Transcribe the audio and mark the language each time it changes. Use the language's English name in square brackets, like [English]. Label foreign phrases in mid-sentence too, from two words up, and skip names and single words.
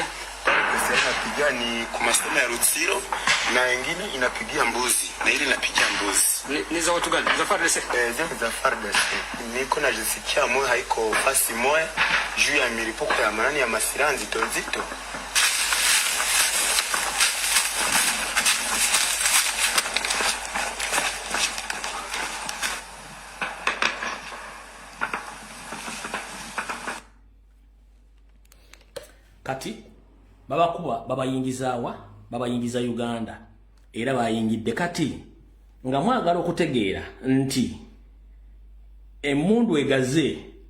[Swahili] Sasa inapigia ni kumasema ya Rutsiro na wengine inapigia mbuzi na ile inapigia mbuzi. Ni za watu gani? Za FARDC? Za FARDC. Niko na jisikia moyo haiko fasi moya juu ya milipuko ya manani ya masilaha nzito nzito. [Ganda] Kati baba kuba baba yingiza Uganda era bayingidde kati nga mwagala okutegeera nti emmundu egaze